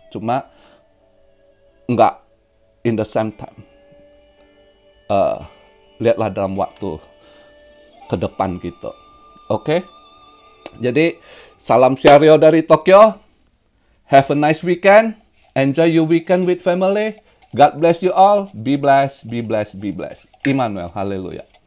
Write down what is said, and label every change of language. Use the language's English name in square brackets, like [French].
[Indonesian] Cuma nggak [English] in the same time. [Indonesian] Lihatlah dalam waktu ke depan gitu. Oke? Jadi, salam Siario dari Tokyo. [English] Have a nice weekend. Enjoy your weekend with family. God bless you all. Be blessed, be blessed, be blessed. Immanuel, haleluya.